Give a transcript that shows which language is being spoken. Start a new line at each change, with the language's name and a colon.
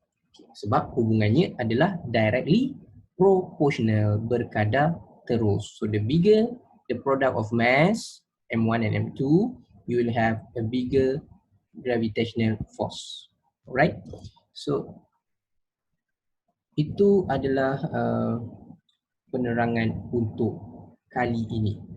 Malay: Okay, sebab hubungannya adalah directly proportional, berkadar terus.
English: So the bigger the product of mass, M1 and M2, you will have a bigger gravitational force. Alright?
Malay: So itu adalah penerangan untuk kali ini.